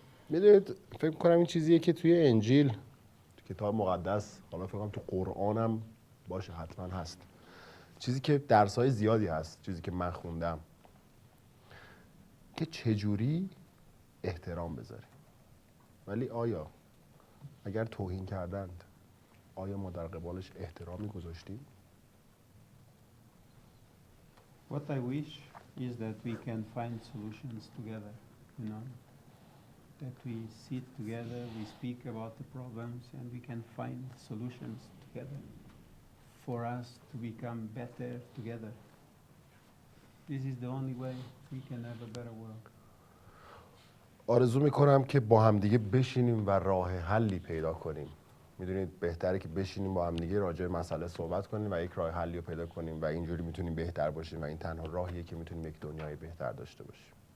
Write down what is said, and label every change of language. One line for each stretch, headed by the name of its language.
Persian: میدونید فکر کنم این چیزیه که توی انجیل، تو کتاب مقدس، حالا فکر کنم تو قرآنم باشه، حتما هست، چیزی که درس‌های زیادی هست، چیزی که من خوندم که چجوری احترام بذاریم. ولی آیا اگر توهین کردند، آیا ما در قبالش احترامی گذاشتیم؟
English: What I wish is that we can find solutions together, you know, that we sit together, we speak about the problems, and we can find solutions together for us to become better together. This is the only way we can have a better world.
Persian: آرزو میکنم که با همدیگه بشینیم و راه حلی پیدا کنیم. میدونید بهتره که بشینیم با همدیگه راجع به مسئله صحبت کنیم و یک راه حلی رو پیدا کنیم و اینجوری میتونیم بهتر باشیم و این تنها راهیه که میتونیم یک دنیای بهتر داشته باشیم.